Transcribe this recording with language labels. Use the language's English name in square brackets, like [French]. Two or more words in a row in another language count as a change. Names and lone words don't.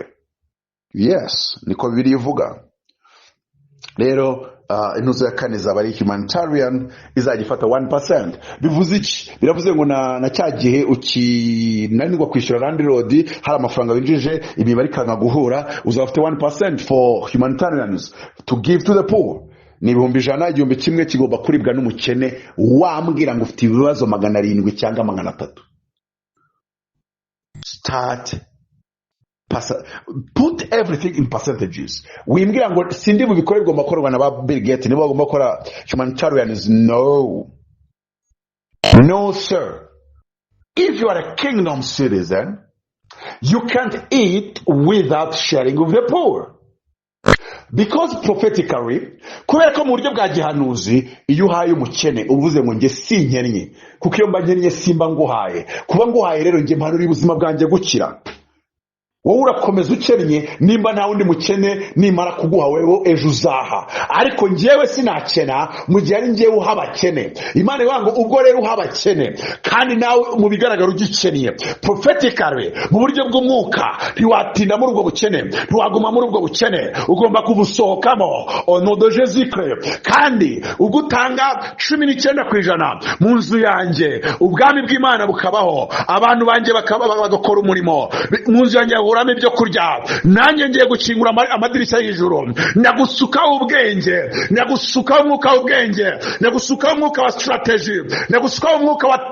[Kinyarwanda] Yes, niko Bibiliya ivuga. Rero intuzo ya kane zaba ari humanitarian izajya ifata 1%. Bivuze iki? Biravuze ngo na cya gihe ukinanirwa kwishyura landlord hari amafaranga winjije imibare ikanga guhura uzafite 1% [English] for humanitarians to give to the poor. [Kinyarwanda] Ni $100, 100 kigomba kuribwa n'umukene wambwira ngo ufite ibibazo 700 cyangwa 300. [English] Start put everything in percentages. [Kinyarwanda] Wimbwira ngo sindi bubikorerwa makorwa na ba Bill Gates nibo bagomba gukora humanitarians. [English] No sir. If you are a kingdom citizen, you can't eat without sharing with the poor. Because prophetically, [Kinyarwanda] kubera ko mu buryo bwa gihanuzi iyo uhaye umukene uvuze ngo nge sinkennye kuko iyo mba nkennye simba nguhaye, kuba nguhaye rero nge mpanura ubuzima bwanjye gukira. Wowe urakomeza ukennye nimba nta wundi mukene nimara kuguha wewe ejo uzaha, ariko njyewe sinakena mu gihe ari njyewe uhabakene. Imana iwango ubwo rero uhabakene kandi nawe mu bigaragara ugikennye prophetically mu buryo bw'umwuka ntiwatinda muri ubwo bukene, ntiwaguma muri ubwo bukene, ugomba kubusohokamo [French] au nom de Jésus Christ. [Kinyarwanda] Kandi ugutanga 19% mu nzu yanjye ubwami bw'Imana bukabaho, abantu banjye bagakora umurimo mu nzu yanjye urame ibyo kurya, nanjye ngiye gukingura amadirishya y'ijuru, nagusukaho ubwenge, nagusukaho umwuka w'ubwenge, nagusukaho umwuka wa strategy, nagusukaho umwuka